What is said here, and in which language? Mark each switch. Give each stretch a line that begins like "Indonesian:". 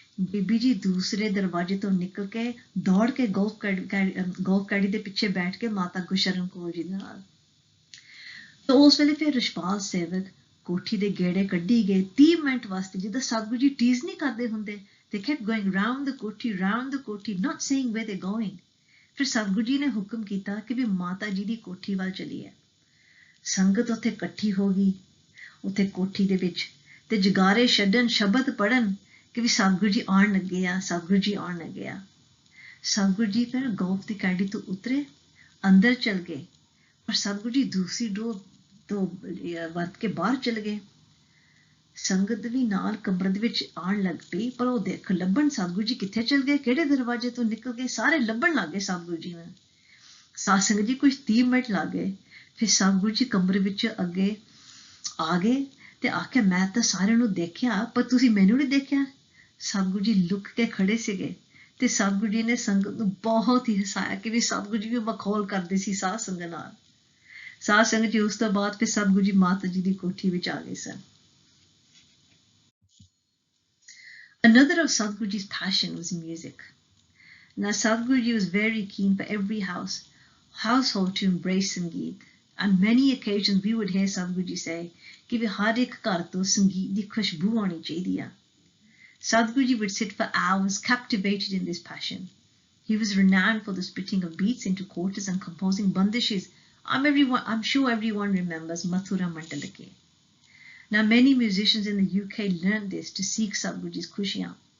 Punjabi: ਬੀਬੀ ਜੀ ਦੂਸਰੇ ਦਰਵਾਜ਼ੇ ਤੋਂ ਨਿਕਲ ਕੇ ਦੌੜ ਕੇ ਗੋਲਫ ਕੈਡੀ ਦੇ ਪਿੱਛੇ ਬੈਠ ਕੇ ਮਾਤਾ ਗੁਰਸ਼ਰਨ ਕੌਰ ਜੀ ਦੇ ਨਾਲ। ਤਾਂ ਉਸ ਵੇਲੇ ਫਿਰ ਰਿਸ਼ਪਾਲ ਸੇਵਕ ਕੋਠੀ ਦੇ ਗੇੜੇ ਕੱਢੀ ਗਏ 30 ਮਿੰਟ ਵਾਸਤੇ, ਜਿੱਦਾਂ ਸਤਿਗੁਰੂ ਜੀ ਟੀਜ਼ ਨਹੀਂ ਕਰਦੇ ਹੁੰਦੇ।
English: They kept going round the kothi, not saying where they're going.
Punjabi: ਫਿਰ ਸਤਿਗੁਰੂ ਜੀ ਨੇ ਹੁਕਮ ਕੀਤਾ ਕਿ ਵੀ ਮਾਤਾ ਜੀ ਦੀ ਕੋਠੀ ਵੱਲ ਚਲੀਏ। ਸੰਗਤ ਉੱਥੇ ਇਕੱਠੀ ਹੋ ਗਈ ਉੱਥੇ ਕੋਠੀ ਦੇ ਵਿੱਚ ਤੇ ਜਗਾਰੇ ਛੱਡਣ, ਸ਼ਬਦ ਪੜ੍ਹਨ ਕਿ ਵੀ ਸਤਿਗੁਰੂ ਜੀ ਆਉਣ ਲੱਗੇ ਆ, ਸਤਿਗੁਰੂ ਜੀ ਆਉਣ ਲੱਗੇ ਆ। ਸਤਿਗੁਰੂ ਜੀ ਫਿਰ ਗੋਲਫ ਦੀ ਕੈਡੀ ਤੋਂ ਉਤਰੇ, ਅੰਦਰ ਚਲ ਗਏ, ਪਰ ਸਤਿਗੁਰੂ ਜੀ ਦੂਸਰੀ ਡੋਰ ਤੋਂ ਵਰਤ ਕੇ ਬਾਹਰ ਚਲ ਗਏ। ਸੰਗਤ ਵੀ ਨਾਲ ਕਮਰੇ ਦੇ ਵਿੱਚ ਆਉਣ ਲੱਗ ਪਈ, ਪਰ ਉਹ ਲੱਭਣ ਸਤਿਗੁਰੂ ਜੀ ਕਿੱਥੇ ਚਲ ਗਏ, ਕਿਹੜੇ ਦਰਵਾਜ਼ੇ ਤੋਂ ਨਿਕਲ ਗਏ, ਸਾਰੇ ਲੱਭਣ ਲੱਗ ਗਏ ਸਤਿਗੁਰੂ ਜੀ ਨੂੰ। ਸਾਧ ਸੰਗਤ ਜੀ ਕੁਝ 30 ਮਿੰਟ ਲੱਗ ਗਏ। ਫਿਰ ਸਤਿਗੁਰੂ ਜੀ ਕਮਰੇ ਵਿੱਚ ਅੱਗੇ ਆ ਗਏ ਤੇ ਆਖਿਆ ਮੈਂ ਤਾਂ ਸਾਰਿਆਂ ਨੂੰ ਦੇਖਿਆ ਪਰ ਤੁਸੀਂ ਮੈਨੂੰ ਨਹੀਂ ਦੇਖਿਆ। ਸਤਿਗੁਰੂ ਜੀ ਲੁਕ ਕੇ ਖੜੇ ਸੀਗੇ ਤੇ ਸਤਿਗੁਰੂ ਜੀ ਨੇ ਸੰਗਤ ਨੂੰ ਬਹੁਤ ਹੀ ਹਸਾਇਆ ਕਿ ਵੀ ਸਤਿਗੁਰੂ ਜੀ ਵੀ ਮਖੌਲ ਕਰਦੇ ਸੀ ਸਾਧ ਸੰਗਤ ਨਾਲ। ਸਾਧ ਸੰਗਤ ਜੀ ਉਸ ਤੋਂ ਬਾਅਦ ਫਿਰ ਸਤਿਗੁਰੂ ਜੀ ਮਾਤਾ ਜੀ ਦੀ ਕੋਠੀ ਵਿੱਚ ਆ ਗਏ ਸਨ।
English: Another of Satguruji's passion was music. Now Satguruji was very keen for every household to embrace Sangeet. On many occasions we would hear Satguruji say
Punjabi: कि भी हर एक घर तो संगीत दी खुशबू आनी चाहिए।
English: Satguruji would sit for hours captivated in this passion. He was renowned for the spitting of beats into quarters and composing bandishes. I'm sure everyone remembers Mathura Mandalake. Now many musicians in the UK learned this to seek Satguruji's khushiyan.